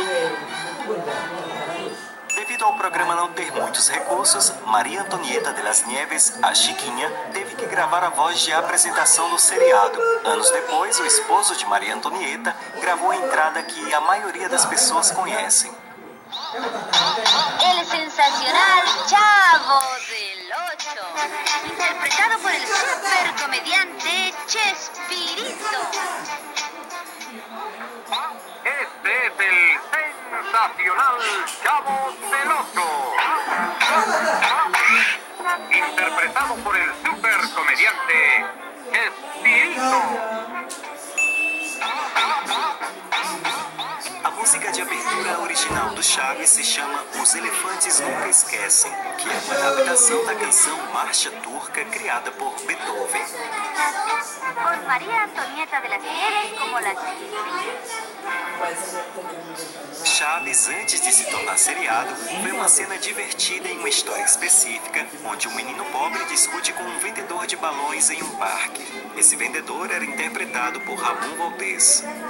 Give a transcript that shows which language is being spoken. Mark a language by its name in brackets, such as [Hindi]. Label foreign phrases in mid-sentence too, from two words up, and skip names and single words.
[Portuguese] Devido ao programa não ter muitos recursos, Maria Antonieta de las Nieves, a Chiquinha, teve que gravar a voz de apresentação do seriado. Anos depois, o esposo de Maria Antonieta gravou a entrada que a maioria das pessoas conhecem. [Spanish] El sensacional Chavo del Ocho, interpretado por el supercomediante Chespirito. Este es el sensacional Chavo del Ocho, interpretado por el supercomediante Chespirito. [Portuguese] A música de abertura original do Chaves se chama Os Elefantes Nunca Esquecem, que é uma adaptação da canção Marcha Turca criada por Beethoven. [Spanish] Con María Antonieta de las Nieves como la Chiquinha. [Portuguese] Chaves, antes de se tornar seriado, foi uma cena divertida em uma história específica, onde um menino pobre discute com um vendedor de balões em um parque. Esse vendedor era interpretado por Ramon Valdés.